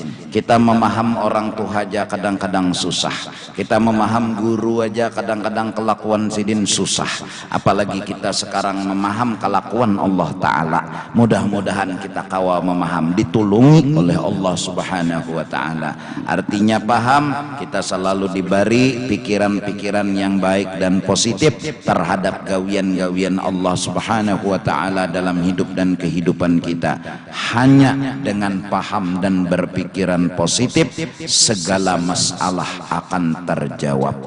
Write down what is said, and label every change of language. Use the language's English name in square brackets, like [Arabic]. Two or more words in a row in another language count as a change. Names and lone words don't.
[Indonesian] Kita memaham orang tua aja kadang-kadang susah, kita memaham guru aja kadang-kadang kelakuan sidin susah, apalagi kita sekarang memaham kelakuan Allah Ta'ala. Mudah-mudahan kita kawal memaham, ditulungi oleh Allah [Arabic] سبحانه وتعالى. [Indonesian] Artinya paham, kita selalu diberi pikiran-pikiran yang baik dan positif terhadap gawian-gawian Allah [Arabic] سبحانه وتعالى [Indonesian] dalam hidup dan kehidupan kita. Hanya dengan paham dan berpikiran positif segala masalah akan terjawab.